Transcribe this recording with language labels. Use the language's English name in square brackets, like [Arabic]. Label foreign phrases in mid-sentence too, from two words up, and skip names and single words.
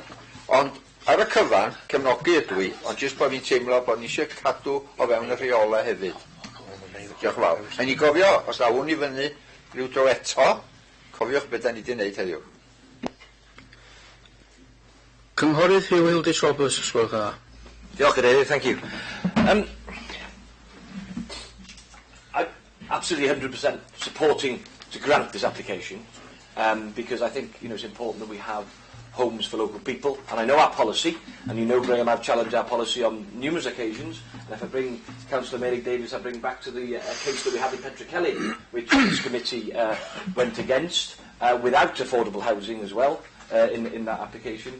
[Welsh] Ond ar y cyfan, cefnogi ydw i, ond jyst bod fi'n teimlo bod ni eisiau cadw o fewn y rheolau hefyd. Diolch yn fawr. A ni gofio, os awn i fyny rhyw dro eto, cofiwch beth da ni wedi gwneud heddiw. Cynghorydd Hugh Hildis Roberts, ysgwelwch yna. Diolch, Cadeirydd, [English] thank you. I'm absolutely 100% supporting to grant this application because I think it's important that we have homes for local people, and I know our policy, and you know, Graham, I've challenged our policy on numerous occasions, and if I bring Councillor Mary Davies, I bring back to the case that we had in Petra Kelly, which this committee went against, without affordable housing as well in that application.